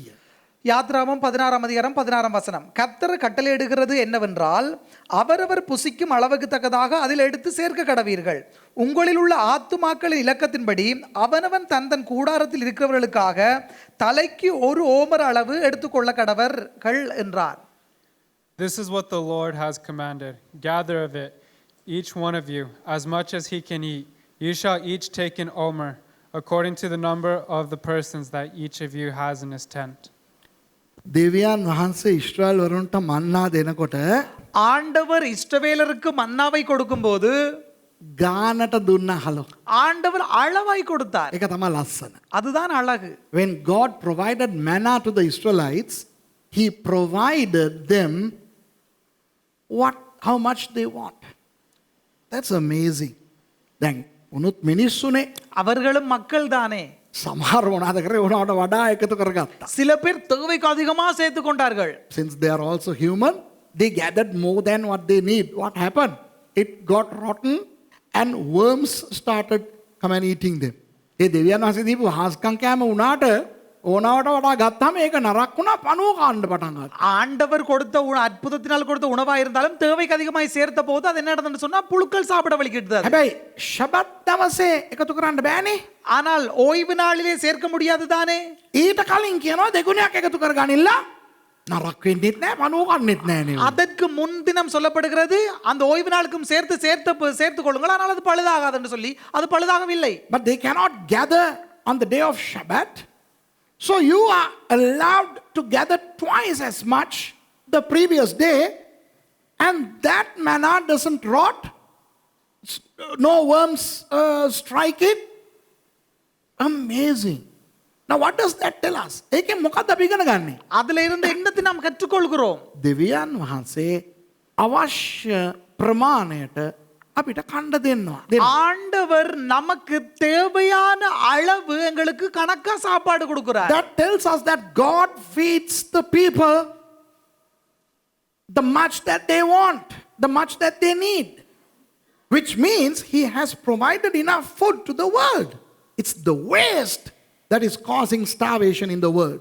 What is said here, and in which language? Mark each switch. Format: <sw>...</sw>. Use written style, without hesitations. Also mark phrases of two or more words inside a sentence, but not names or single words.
<ta>யாத்ராகமம் 16ஆம் அதிகாரம் 16ஆம் வசனம். கர்த்தர் கட்டளையிடுகிறது என்னவென்றால் அவரவர் புசிக்கும் அளவுக்கு தக்கதாக அதில் எடுத்து சேர்க்க கடவீர்கள். உங்களில் உள்ள ஆத்துமாக்களின் இலக்கத்தின்படி அவனவன் தன் தன் கூடாரத்தில் இருக்கிறவர்களுக்காக தலைக்கு ஒரு ஓமர் அளவு எடுத்துக்கொள்ள கடவர்கள் என்றார்.</ta> <en>This is what the Lord has commanded. Gather of it, each one of you, as much as he can eat. You shall each take an omer, according to the number of the persons that each of you has in his tent.</en> <si>දෙවියන් වහන්සේ ඊශ්‍රායල් වරුන්ට මන්නා දෙනකොට</si> <ta>ஆண்டவர் இஸ்ரவேலருக்கு மன்னாவை கொடுக்கும்போது</ta> <si>ගානට දුන්න හලෝ.</si> <ta>ஆண்டவர் அளவாய் கொடுத்தார்.</ta> <si>ඒක තමයි ලස්සන.</si> <ta>அதுதான் அழகு.</ta> <en>When God provided manna to the Israelites, he provided them how much they want. That's amazing.</en> <si>දැන් උනුත් මිනිස්සුනේ</si> <ta>அவர்களும் மக்கள் தானே.</ta> <si>සමහර මොනවාද කරේ උනාට වඩා එකතු කරගත්තා.</si> <ta>சில பேர் தேவைக்கு அதிகமாக சேர்த்து கொண்டார்கள்.</ta> <en>Since they are also human, they gathered more than what they need. What happened? It got rotten and worms started come and eating them.</en> <si>ඒ දෙවියන් වහන්සේ දීපු හාස්කම් කෑම උනාට ඕනවට වඩා ගත්තාම ඒක නරක් වුණා පණුව කන්න පටන් ගත්තා.</si> <ta>ஆண்டவர் கொடுத்த அற்புதத்தினால் கொடுத்த உணவா இருந்தாலும் தேவைக்கு அதிகமாய் சேர்த்த போது அது என்ன நடந்ததுன்னு சொன்னா புழுக்கள் சாப்பிட வலிக்கிட்டது.</ta> <si>හැබැයි ශබත් දවසේ එකතු කරන්න බෑනේ.</si> <ta>ஆனால் ஓய்வு நாளிலே சேர்க்க முடியாது தானே.</ta> <si>ඊට කලින් කියනවා දෙගුණයක් එකතු කරගනින්න නරක් වෙන්නෙත් නෑ පණුව කන්නෙත් නෑ නේ.</si> <ta>அதற்கு முன்தினம் சொல்லப்படுகிறது அந்த ஓய்வு நாளுக்கும் சேர்த்து கொள்ளுங்கள், ஆனால் அது பழுதாகாது என்று சொல்லி அது பழுதாகவில்லை.</ta> <en>But they cannot gather on the day of Shabbat. So you are allowed to gather twice as much the previous day, and that manna doesn't rot. No worms strike it. Amazing. Now what does that tell us?</en> <si>ඒකෙන් මොකක්ද අපි ඉගෙන ගන්නෙ?</si> <ta>அதுல இருந்து என்னத்தை நாம் கற்றுக்கொள்கிறோம்?</ta> <si>දෙවියන් වහන්සේ අවශ්‍ය ප්‍රමාණයට අපිට කණ්ඩ දෙන්නවා.</si> <ta>ஆண்டவர் நமக்கு தேவையான அளவு எங்களுக்கு கணக்கா சாப்பாடு கொடுக்கிறார்.</ta> <en>That tells us that God feeds the people the much that they want, the much that they need, which means he has provided enough food to the world. It's the waste that is causing starvation in the world.</en>